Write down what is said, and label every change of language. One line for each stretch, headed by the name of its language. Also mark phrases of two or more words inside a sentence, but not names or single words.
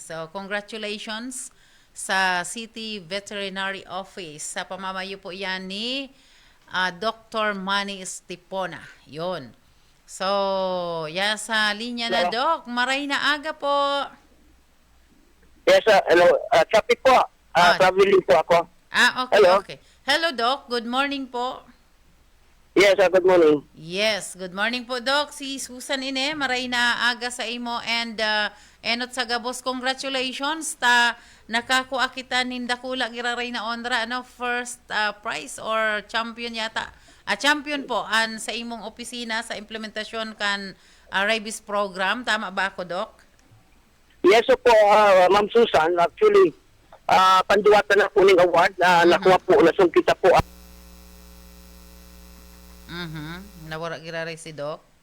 Bikol: So, congratulations sa City Veterinary Office. Sa pamamayo po yan ni Dr. Manny Estepona. Yun. So, sa linya na, Doc. Maray na aga po.
English: Yes, hello. Traffic po. Traveling po ako. Okay, Hello. okay. Hello, Doc. Good morning po. Yes, good morning. Yes, good morning po, Doc.
Bikol: Si Susan Ine, maray na aga sa imo and enot sa gabos, congratulations ta nakakuha kita nindakula giraray na ondra
English: first prize or champion
Bikol: yata. Champion po sa imong opisina sa implementasyon kan rabies program.
Filipino: Tama ba ako, Doc?
English: Yes po, Ma'am Susan.
Filipino: Actually, panduwatan na po ng award na nakuha po, nasungkita po.
Bikol: Nawara giraray si Doc.